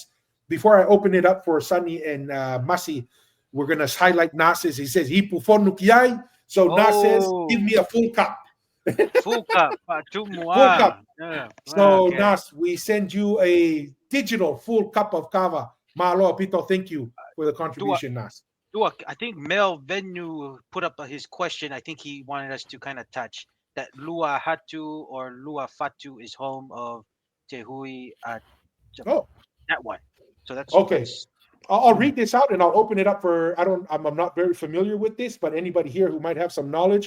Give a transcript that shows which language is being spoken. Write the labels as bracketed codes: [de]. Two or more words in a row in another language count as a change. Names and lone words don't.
[en] Before I open it up for Sonny and Masi, we're going to highlight Nas's. He says, [to] Hipu Fonukiai. [en] So Nas says, give me a full cup. Full cup. Full cup. Yeah. So Okay. Nas, we send you a digital full cup of kava. Mahalo, Pito, thank you for the contribution, Nas. I think Mel Venu put up his question. I think he wanted us to kind of touch that Lua Hatu or Lua Fatu is home of Te Hui. That one. So that's okay. That's, I'll read this out and I'll open it up for, I'm not very familiar with this, but anybody here who might have some knowledge.